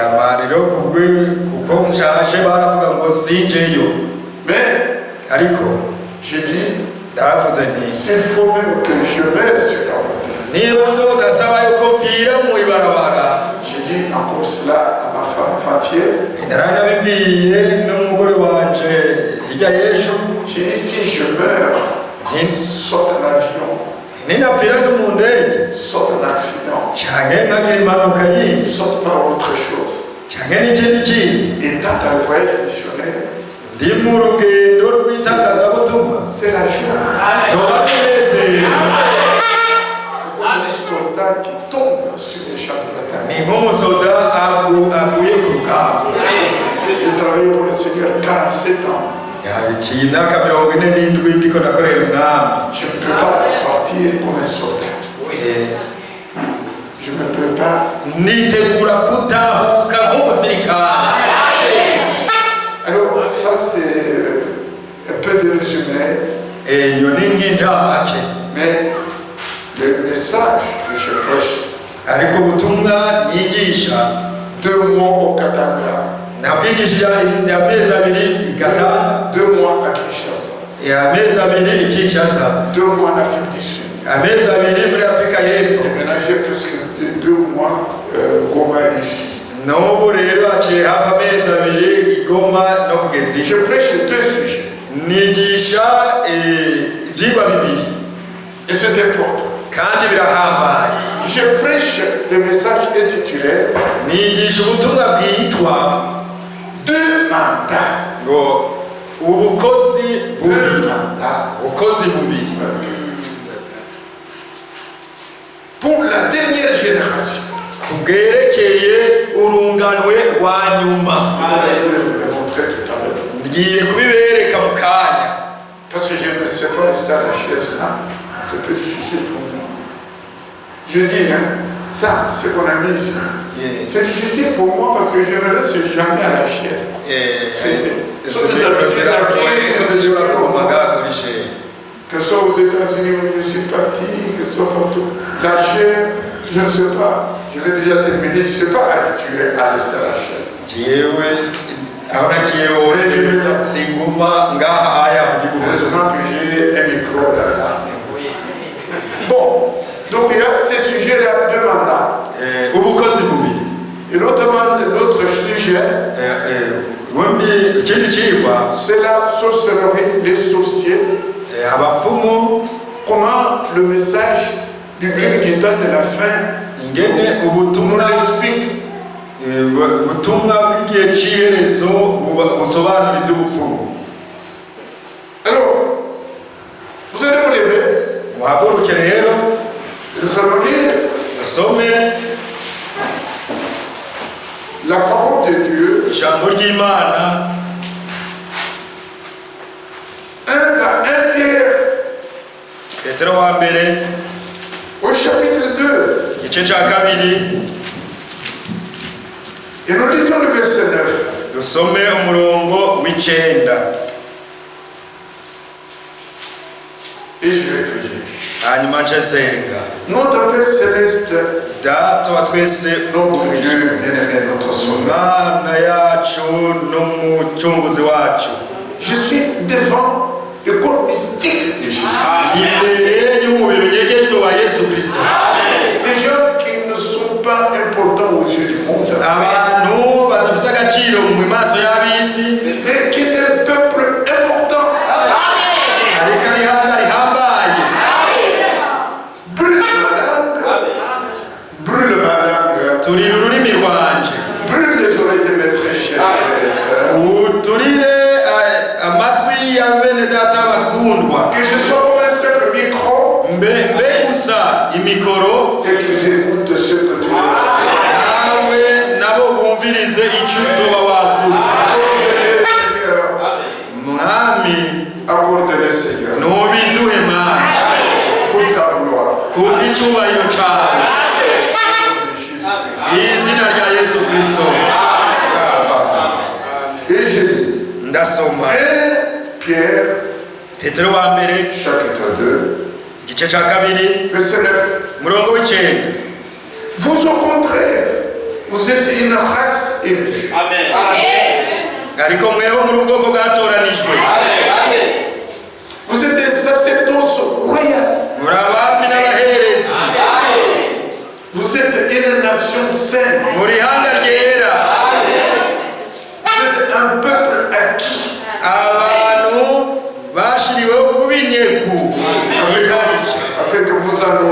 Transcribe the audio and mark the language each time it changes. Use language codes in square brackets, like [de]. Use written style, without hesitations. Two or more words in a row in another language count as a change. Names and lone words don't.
[fr] Mais j'ai dit, c'est faux même que je meure sur la route. J'ai dit encore cela à ma femme entière. J'ai dit, si je meurs, saute un avion, [rn] ninapfira no mu ndege [fr] soit un accident, [rn] canke nkagira impanuka yindi [fr] soit par autre chose. [rn] canke n'ikindi kintu [fr] Étant dans le voyage missionnaire, [rn] ndi mu rugendo rw'itangazabutumwa [fr] c'est la joie. [rn] zoba munezero. [fr] C'est comme un soldat qui tombe sur les champs de bataille. [rn] ni nk'umusoda aguye ku rugamba. [fr] J'ai travaillé pour le Seigneur 47 ans. [rn] yaciye imyaka 47 ndiko nakorera umwami. [fr] Je ne peux pas partir comme un soldat. Je me prépare. [rn] nitegura kutahuka nk'umusirikare. [fr] Alors, ça c'est un peu de résumé. [rn] iyo ni nk'indamake. [fr] Mais le message que je prêche, [rn] ariko ubutumwa nigisha [fr] 2 mois au Katanga, [rn] nabwigishije amezi 2 i Gatanga, [fr] 2 mois à Kinshasa, [rn] amezi 2 i Kinshasa, [fr] 2 mois en Afrique du Sud. [rn] amezi 2 muri Afrika y'Epfo. [fr] Et maintenant j'ai presque 2 mois Goma ici. [rn] n'ubu rero haciye hafi amezi 2 i Goma no kugeza [fr] Je prêche 2 sujets. [rn] nigisha ibyigwa 2 [fr] Et c'est important. [rn] kandi birahambaye. [fr] Je prêche le message intitulé [rn] nigisha ubutumwa bwitwa [fr] 2 mandats. [rn] ngo ubukozi 2 bubiri. [fr] mandats. [rn] ubukozi bubiri [fr] Pour la dernière génération. [rn] kubwerekeye urunganwe rwa nyuma. [fr] Je vais vous le montrer tout à l'heure. [rn] ngiye kubibereka mu kanya. [fr] Parce que je ne sais pas rester à la chaise, ça. C'est un peu difficile pour moi. Je dis, hein, ça, ce qu'on a mis ici. C'est difficile pour moi parce que je ne reste jamais à la chaise. Que ce soit aux États-Unis où je suis parti, que ce soit partout. La chaise, je ne sais pas. Je vais déjà terminer. Je ne suis pas habitué à rester à la chaise. Heureusement que j'ai un micro là. Bon, donc il y a ces sujets-là, 2 mandats. [rn] ubukozi bubiri. [fr] Et l'autre sujet, [rn] ikindi cigwa [fr] c'est la sorcellerie, les sorciers. [rn] abapfumu. [fr] Comment le message biblique du temps de la fin [rn] ingene [fr] nous [rn] ubutumwa [fr] l'explique. [rn] ubutumwa bw'igihe c'iherezo busobanura iby'ubupfumu. [fr] Alors, vous allez vous lever. [rn] muhaguruke rero [fr] Nous allons lire [rn] dusome [fr] la parole de Dieu. [rn] ijambo ry'Imana [fr] 1 Pierre, [rn] Petero wa mbere [fr] au chapitre 2. [rn] igice ca 2 [fr] Et nous lisons le verset 9. [rn] dusome umurongo w'9. [fr] Et je vais prier. [rn] hanyuma nce nsenga. [fr] Notre Père Céleste, [rn] data wa twese [fr] notre Dieu bien-aimé, notre Sauveur, [rn] Mana yacu n'umucunguzi wacu, [fr] je suis devant le corps mystique de Jésus. [rn] imbere y'umubiri unyegejwe wa Yesu Kristo. [fr] Des gens qui ne sont pas importants aux yeux du monde, [rn] abantu badafise agaciro mu maso y'abisi, [fr] mais qui est un peuple important. [rn] ariko rihambaye. [fr] Brûle ma langue, brûle ma langue, [rn] turira ururimi rwanje, [fr] brûle les oreilles de mes très chers frères et sœurs. [rn] uturire amatwi ya bene data bakundwa, [fr] Que je sois comme un simple micro [rn] mbe gusa imikoro, [fr] et qu'ils écoutent ce que tu veux. [rn] nawe nabo bumvirize icyo uzoba wavuze. mwami [fr] Accorde-les, Seigneur, [rn] nubiduhe Mana, [fr] pour ta gloire. [rn] kubw'icyubahiro cyawe, izina rya Yesu Kristo. [fr] Et je dis, [rn] ndasoma [fr] 1 Pierre, [rn] Petero wa mbere [fr] chapitre 2, [rn] igice ca 2 [fr] verset 9. [rn] umurongo w'9. [fr] Vous, au contraire, vous êtes une race élue. [rn] ariko mweho muri ubwoko bwatoranijwe, [fr] Vous êtes un sacerdoce royal. [rn] muri abami n'abaherezi, [fr] Vous êtes une nation sainte. [rn] muri ihanga ryera, [fr] Vous êtes un peuple acquis. [rn] abantu bashiriweho kuba inyegu, [fr] Afin que vous en